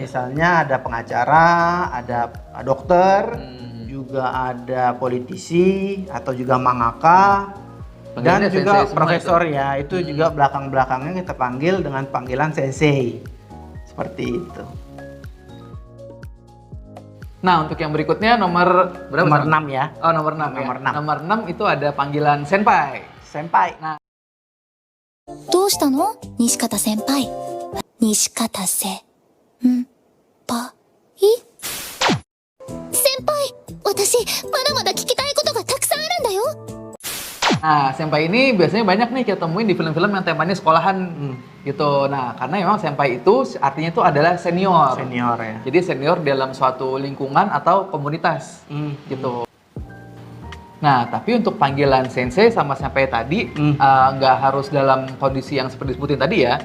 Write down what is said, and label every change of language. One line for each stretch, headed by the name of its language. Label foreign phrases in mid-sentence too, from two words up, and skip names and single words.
Indonesian: Misalnya ada pengacara, ada dokter, juga ada politisi atau juga mangaka, dan Panggilnya juga sensei semua profesor itu. ya. Itu juga belakang-belakangnya kita panggil dengan panggilan sensei. Seperti itu. Nah, untuk yang berikutnya nomor berapa? Nomor Sam? 6 ya. Oh, nomor 6 Nomor ya. 6. Nomor 6 itu ada panggilan senpai. Senpai.
Japanese: どうしたの西方先輩。西方せんぱい先輩、私、まだまだ聞きたいことがたくさんあるんだよ。
Indonesian: Nah, senpai ini biasanya banyak nih kita temuin di film-film yang temanya sekolahan gitu. Nah, karena memang senpai itu artinya itu adalah senior. Senior ya. Jadi senior dalam suatu lingkungan atau komunitas gitu. Nah, tapi untuk panggilan sensei sama senpai tadi nggak harus dalam kondisi yang seperti disebutin tadi ya.